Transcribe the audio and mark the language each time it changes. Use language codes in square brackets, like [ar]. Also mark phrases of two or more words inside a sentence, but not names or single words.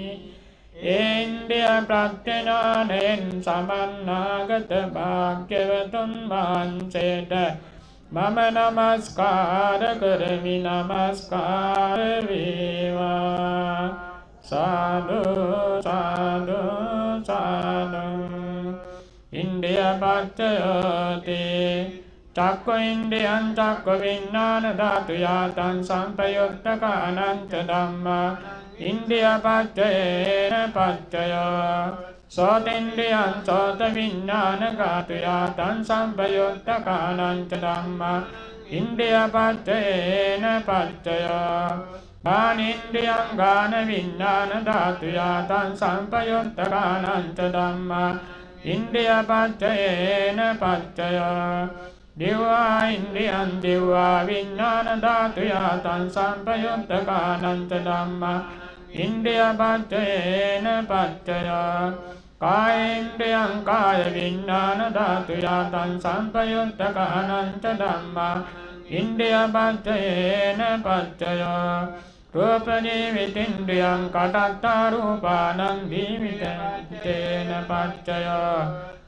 [si] ඒ ඉන්ද්‍රිය ප්‍රත්‍යඥානයෙන් සමන්නාගත භාග්‍යවතුන් වහන්සේට මම නමස්කාර කරමි. නමස්කාර වේවා. සාදු සාදු සාදු. [pi] ඉන්ද්‍රිය පච්චයෝති චක්ඛු ඉන්ද්‍රියං චක්ඛු විඥාන ධාතු යාතං සම්පයුක්තකානං ච ධම්මා ඉන්ද්‍රිය පච්චයේන පච්චයෝ සෝතේන්ද්‍රියං සෝත විඥාන ධාතු යාතං සම්පයුක්තකානං ච ධම්මා ඉන්ද්‍රිය පච්චයේන පච්චයෝ ගානින්ද්‍රියං ගාන විඥාන ධාතුයා තං සම්පයුත්තකානං ච ධම්මා ඉන්ද්‍රිය පච්චයේන පච්චය දිව්වා ඉන්ද්‍රියං දිව්වා විඥාන ධාතුයා තං සම්පයුත්තකානං ච ධම්මා ඉන්ද්‍රිය පච්චයේන පච්චය කායේන්ද්‍රියං කාය විඥාන ධාතුයා තං සම්පයුත්තකානං ච ධම්මා ඉන්ද්‍රිය පච්චයේන පච්චය රූප ජීවිතේන්ද්‍රියං කටත්තා රූපානං ජීවිතේන පච්චය